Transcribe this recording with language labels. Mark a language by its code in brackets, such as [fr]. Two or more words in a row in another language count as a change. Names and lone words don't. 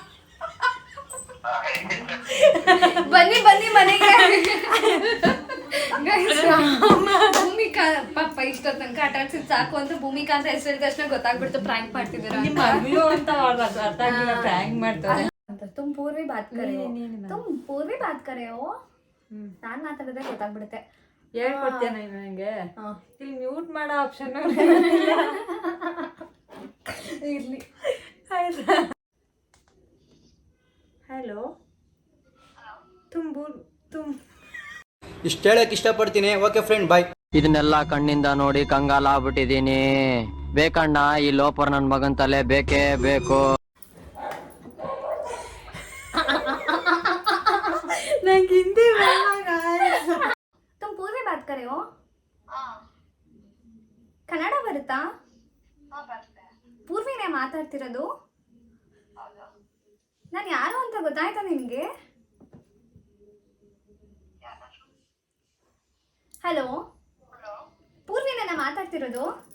[kn] ಬನ್ನಿ ಬನ್ನಿ ಮನೆಗೆ. ಭೂಮಿಕಾ ಪಾಪ ಇಷ್ಟ ತನಕ ಆಟ ಆಡ್ಸಿದ್ ಸಾಕು ಅಂತ ಭೂಮಿಕಾ ಅಂತ ಹೆಸರು ತಕ್ಷಣ ಗೊತ್ತಾಗ್ಬಿಡ್ತು ಪ್ರ್ಯಾಂಕ್ ಮಾಡ್ತಿದ್ದೀರಾ ನಿಮ್ಮ ಮಗಳು ಅಂತ ಅರ್ಥ ಆಗಿಲ್ಲ, ಪ್ರ್ಯಾಂಕ್ ಮಾಡ್ತಾರೆ. [hi] तुम पूर्वी बात करे हो, तुम पूर्वी बात करे हो. [kn] ನಾನ್ ಮಾತಾಡಿದ್ರೆ ಗೊತ್ತಾಗ್ಬಿಡುತ್ತೆ. ಹೇಳ್ಕೊಡ್ತೇನೆ ನನಗೆ. ಇಲ್ಲಿ ಮ್ಯೂಟ್ ಮಾಡೋ ಆಪ್ಷನ್ ಇರ್ಲಿ. ಆಯ್ತಾ? ಹಲೋ, ಇಷ್ಟು ಹೇಳಕ್ ಇಷ್ಟಪಡ್ತೀನಿ. [en] okay friend, bye. [kn] ಇದನ್ನೆಲ್ಲ ಕಣ್ಣಿಂದ ನೋಡಿ ಕಂಗಾಲ ಆಗ್ಬಿಟ್ಟಿದೀನಿ. ಬೇಕಣ್ಣ, ಈ ಲೋಪರ್ ನನ್ ಮಗನ್ ತಲೆ ಬೇಕೇ ಬೇಕು. ನಂಗೆ ಹಿಂದಿ [hi] तुम पूर्वी बात करे हो, [kn] ಕನ್ನಡ ಬರುತ್ತಾ? ಪೂರ್ವಿನೇ ಮಾತಾಡ್ತಿರೋದು. ನಾನು ಯಾರು ಅಂತ ಗೊತ್ತಾಯ್ತಾ ನಿನ್ಗೆ? ಹಲೋ, ಪೂರ್ವಿನೇ ಮಾತಾಡ್ತಿರೋದು.